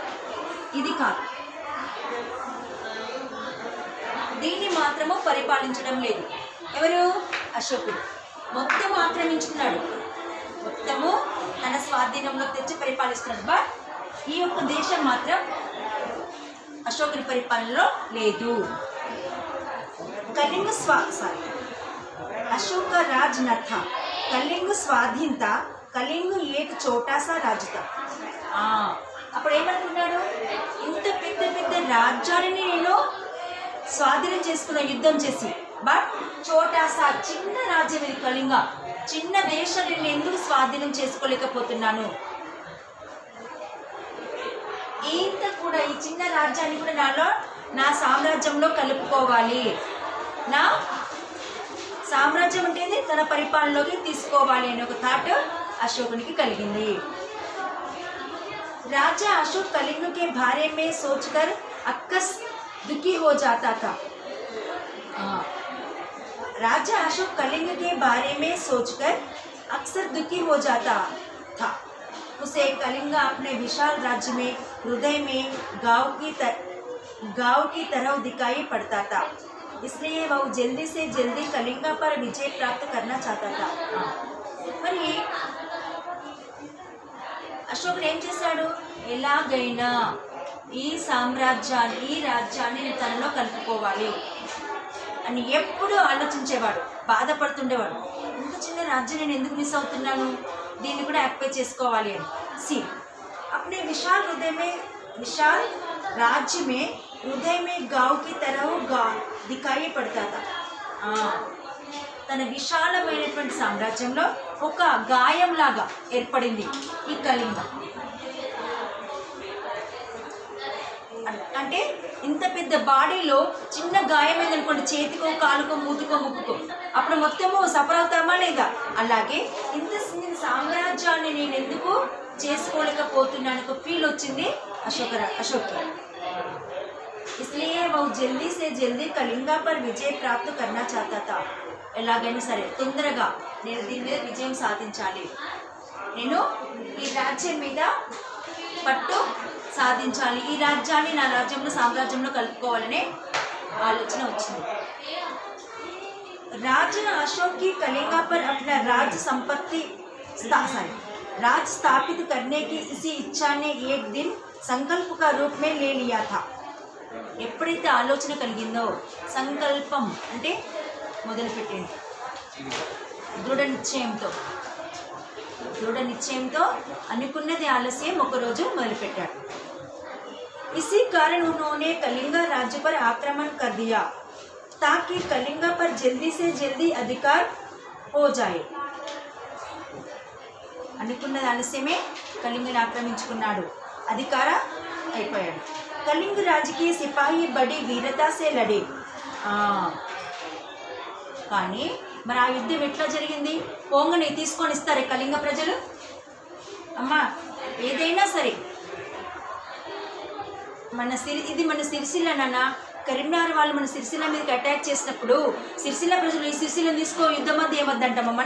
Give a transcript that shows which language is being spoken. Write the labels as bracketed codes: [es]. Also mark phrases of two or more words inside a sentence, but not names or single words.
[te] ఇది కాదు, దీన్ని మాత్రము పరిపాలించడం లేదు. ఎవరు? అశోకుడు. మొత్తం ఆక్రమించుకున్నాడు, మొత్తము తన స్వాధీనంలో తెచ్చి పరిపాలిస్తున్నాడు. బట్ ఈ యొక్క దేశం మాత్రం అశోకుని పరిపాలనలో లేదు. [hi] कलिंग अशोक का राज न था. कलिंग स्वाधीन था. कलिंग एक छोटा सा राज था. [te] అప్పుడు ఏమనుకున్నాడు? ఇంత పెద్ద పెద్ద రాజ్యాలని నేను స్వాధీనం చేసుకున్న యుద్ధం చేసి, బట్ చోటాసా చిన్న రాజ్యం ఇది కళింగ, చిన్న దేశాన్ని నేను ఎందుకు స్వాధీనం చేసుకోలేకపోతున్నాను? ఇంత కూడా ఈ చిన్న రాజ్యాన్ని కూడా నా సామ్రాజ్యంలో కలుపుకోవాలి, నా సామ్రాజ్యం అంటే తన పరిపాలనలోకి తీసుకోవాలి అనే ఒక థాట్ అశోకునికి కలిగింది. [hi] राजा अशोक कलिंग के बारे में सोचकर अक्सर दुखी हो जाता था. राजा अशोक कलिंग के बारे में सोचकर अक्सर दुखी हो जाता था. उसे कलिंग अपने विशाल राज्य में हृदय में गांव की तरह दिखाई पड़ता था. इसलिए वह जल्दी से जल्दी कलिंग पर विजय प्राप्त करना चाहता था. [te] మరి అశోకుడు ఏం చేశాడు? ఎలాగైనా ఈ సామ్రాజ్యాన్ని, ఈ రాజ్యాన్ని నేను తనలో కలుపుకోవాలి అని ఎప్పుడూ ఆలోచించేవాడు, బాధపడుతుండేవాడు. ఇంత చిన్న రాజ్యం నేను ఎందుకు మిస్ అవుతున్నాను, దీన్ని కూడా యాక్టివేట్ చేసుకోవాలి అని. [hi] సి अपने विशाल राज्य में हृदय में गांव की तरह दिखाई पड़ता था. [te] తన విశాలమైనటువంటి సామ్రాజ్యంలో ఒక గాయంలాగా ఏర్పడింది ఈ కళింగ. అంటే ఇంత పెద్ద బాడీలో చిన్న గాయమైంది అనుకోండి, చేతికో కాలుకో మూతికో ముక్కుకో, అప్పుడు మొత్తము సఫర్ అవుతామా లేదా? అలాగే ఇంత సామ్రాజ్యాన్ని నేను ఎందుకు చేసుకోలేకపోతున్నాను ఒక ఫీల్ వచ్చింది అశోక్కి. [hi] इसलिए वो जल्दी से जल्दी कलिंगा पर विजय प्राप्त करना चाहता था. [te] ఎలాగైనా సరే తొందరగా నేను దీని మీద విజయం సాధించాలి, నేను ఈ రాజ్యం మీద పట్టు సాధించాలి, ఈ రాజ్యాన్ని నా రాజ్యంలో సామ్రాజ్యంలో కలుపుకోవాలనే ఆలోచన వచ్చింది. [hi] राजा अशोक की कलिंगा पर अपना राज संपत्ति राज स्थापित करने की इसी इच्छा ने एक दिन संकल्प का रूप में ले लिया था. [te] ఎప్పుడైతే ఆలోచన కలిగిందో సంకల్పం అంటే మొదలుపెట్టింది దృఢ నిశ్చయంతో అనుకున్నది ఆలస్యం ఒకరోజు మొదలుపెట్టాడు. [hi] इसी कारण उन्होंने कलिंगा राज्य पर आक्रमण कर दिया ताकि कलिंगा पर जल्दी से जल्दी अधिकार हो जाए. [te] అనుకున్నది ఆలస్యమే కళింగని ఆక్రమించుకున్నాడు, అధికార అయిపోయాడు. [hi] कलिंग राज्य के सिपाही बड़ी वीरता से लड़े. [te] కానీ మరి ఆ యుద్ధం ఎట్లా జరిగింది? పోంగని తీసుకొని ఇస్తారే కళింగ ప్రజలు? అమ్మా ఏదైనా సరే ఇది మన సిరిసిల్ల నాన్న, కరీంనగర్ వాళ్ళు మన సిరిసిల్ల మీదకి అటాక్ చేసినప్పుడు సిరిసిల్ల ప్రజలు ఈ సిరిసిల్లను తీసుకో యుద్ధం మధ్య ఏమద్దంటామా మనం?